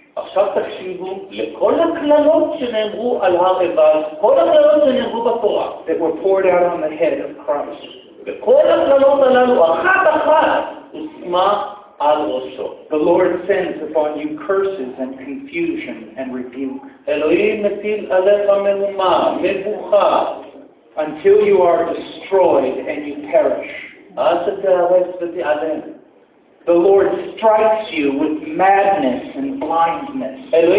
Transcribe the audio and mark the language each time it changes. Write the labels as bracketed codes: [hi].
[he] עכשיו תקשיבו לכל הכללות שנאמרו על הר עיבל, כל הכללות שנאמרו בתורה. [en] That were poured out on the head of Christ. [he] וכל הכללות הללו אחת אחת הושמה על ראשו. [en] The Lord sends upon you curses and confusion and rebuke. [he] אלוהים מטיל עליך מהומה, מבוכה. [en] Until you are destroyed and you perish. The Lord strikes you with madness and blindness.